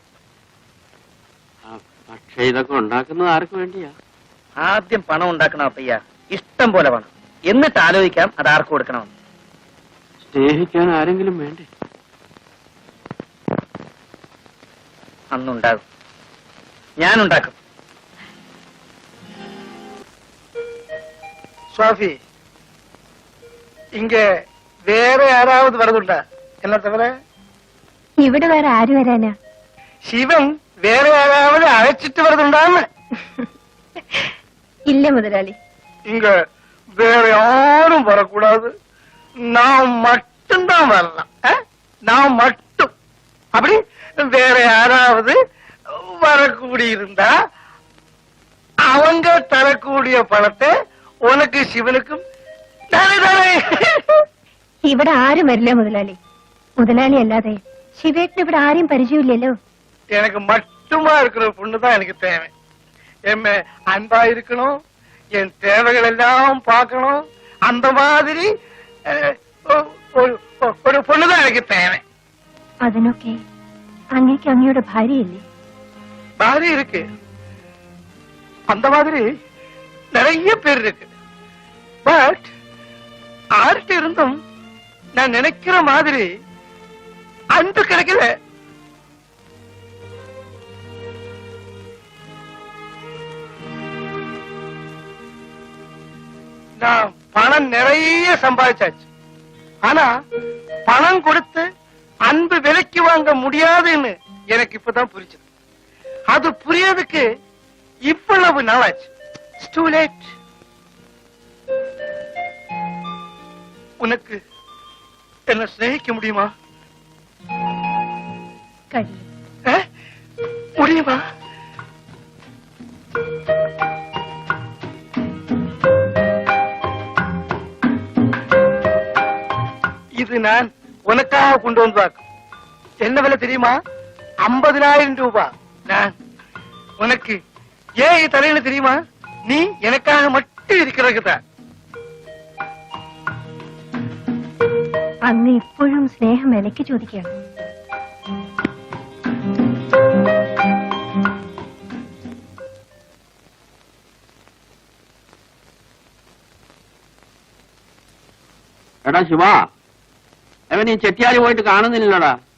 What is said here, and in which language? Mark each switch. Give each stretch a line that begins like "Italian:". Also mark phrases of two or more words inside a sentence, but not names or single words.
Malayalam: പക്ഷെ ഇതൊക്കെ ഉണ്ടാക്കുന്നത് ആർക്ക് വേണ്ടിയാ? ആദ്യം പണം ഉണ്ടാക്കണം അപ്പയ്യ, ഇഷ്ടം പോലെ പണം. എന്നിട്ട് ആലോചിക്കാം അത് ആർക്ക് കൊടുക്കണമെന്ന്. സ്നേഹിക്കാൻ ആരെങ്കിലും വേണ്ടേ? അന്നുണ്ടാകും, ഞാനുണ്ടാക്കും.
Tamil: சுவாமி, இங்க வேற யாராவது வரதுண்டா? என்ன தவிர
Malayalam: ഇവിടെ വേറെ ആര് വരാനാ?
Tamil: ശിവൻ വേറെ யாராவது அழைச்சிட்டு வரதுண்டான்னு?
Malayalam: ഇല്ല മുതലാളി.
Tamil: இங்க வேற யாரும் வரக்கூடாது. நான் மட்டும்தான் வரலாம். நான் மட்டும். அப்படி வேற யாராவது வரக்கூடியிருந்தா அவங்க தரக்கூடிய பணத்தை உனக்கு சிவனுக்கும்
Malayalam: ഇവിടെ ആരും വരില്ല മുതലാളി. മുതലാളി അല്ലാതെ ശിവേട്ടന് ഇവിടെ ആരെയും പരിചയമില്ലല്ലോ.
Tamil: எனக்கு மட்டுமா இருக்கிற பொண்ணுதான் எனக்கு தேவை. என் அன்பா இருக்கணும், என் தேவைகள் எல்லாம் பார்க்கணும். அந்த மாதிரி ஒரு பொண்ணுதான் எனக்கு தேவை.
Malayalam: അതിനൊക്കെ അങ്ങേക്ക് അങ്ങയുടെ ഭാര്യയില്ലേ?
Tamil: ഭാര്യ இருக்கு. அந்த மாதிரி நிறைய பேர் இருக்கு. பட் ஆர்ட்ட இருந்தும் நான் நினைக்கிற மாதிரி அன்பு கிடைக்கல. நான் பணம் நிறைய சம்பாதிச்சாச்சு. ஆனா பணம் கொடுத்து அன்பு விலைக்கு வாங்க முடியாதுன்னு எனக்கு இப்பதான் புரிஞ்சது. அது புரியறதுக்கு இவ்வளவு நாளாச்சு.
English: Too late.
Tamil: உனக்கு என்ன சிநேகிக்க முடியுமா? முடியுமா? இது நான் உனக்காக கொண்டு வந்தாக்கும். என்ன விலை தெரியுமா? 50,000 ரூபாய். நான் உனக்கு ஏன் தலையில தெரியுமா? நீ எனக்காக மட்டும் இருக்கிறதுதான்.
Malayalam: അങ്ങ് ഇപ്പോഴും സ്നേഹം എനിക്ക് ചോദിക്കുകയാണ്. എടാ ശിവ, അവൻ ഈ ചെട്ടിയാരി പോയിട്ട് കാണുന്നില്ലടാ.